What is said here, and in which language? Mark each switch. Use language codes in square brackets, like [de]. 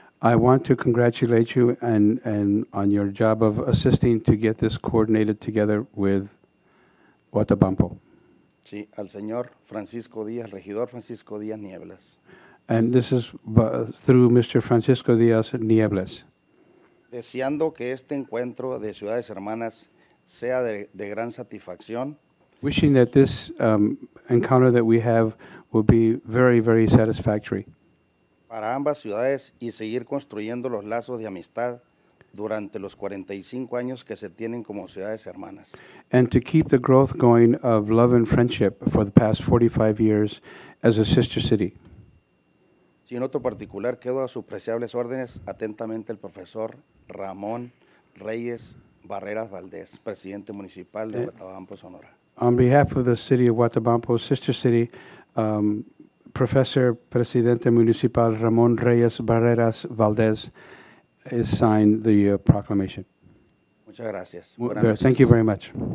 [en] I want to congratulate you and on your job of assisting to get this coordinated together with Guatabampo. [es] Sí, al señor Francisco Díaz, regidor Francisco Díaz Nieblas. [en] And this is through Mr. Francisco Diaz Niebles. [es] Deseando que este encuentro de ciudades hermanas sea de gran satisfacción. [en] Wishing that this encounter that we have will be very, very satisfactory [es] Para ambas ciudades y seguir construyendo los lazos de amistad durante los 45 años que se tienen como ciudades hermanas. [en] and to keep the growth going of love and friendship for the past 45 years as a sister city. [es] Sin otro particular, quedo a sus preciables órdenes atentamente el profesor Ramón Reyes Barreras Valdés, presidente municipal de Guatabampo, Sonora. [en] On behalf of the city of Guatabampo, sister city, Professor Presidente Municipal Ramón Reyes Barreras Valdez has signed the proclamation. [es] Muchas gracias. [en] Thank you very much.